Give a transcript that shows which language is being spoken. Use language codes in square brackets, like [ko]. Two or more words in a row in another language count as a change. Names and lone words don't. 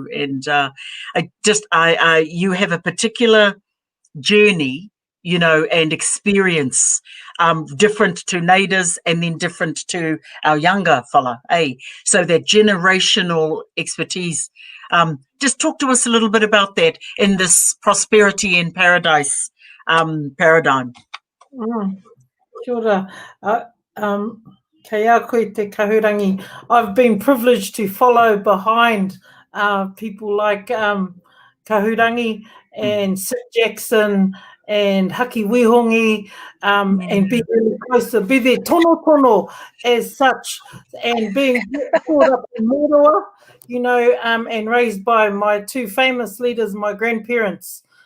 [en] And you have a particular journey, you know, and experience, different to Naida's and then different to our younger fella, so that generational expertise. Just talk to us a little bit about that in this prosperity and paradise paradigm. [mi] Kia ora. Kei a koe te kahurangi. [en] I've been privileged to follow behind people like Kahurangi and Sid Jackson and Haki Wihongi, and be really close to be there tono as such, and being brought up in Mōroa, you know, and raised by my two famous leaders, my grandparents,